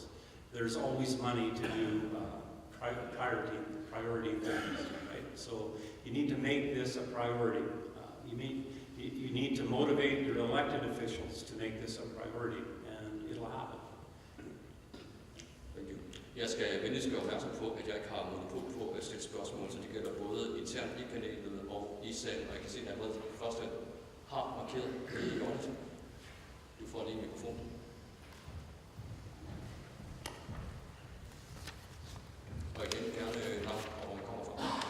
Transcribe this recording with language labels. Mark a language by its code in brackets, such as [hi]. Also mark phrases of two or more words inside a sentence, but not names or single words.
[en] There's always money to do priority things, right? So you need to make this a priority. You need to motivate your elected officials to make this a priority, and it'll happen. Thank you. [da] Jeg skal venligst gøre opmærksom på, at jeg ikke har monopol på at stille spørgsmål, så det gælder både internt i panelet og i salen. Og jeg kan se, at allerede første har markeret i øjeblikket. Du får lige mikrofonen. Og igen gerne navn og hvor man kommer fra.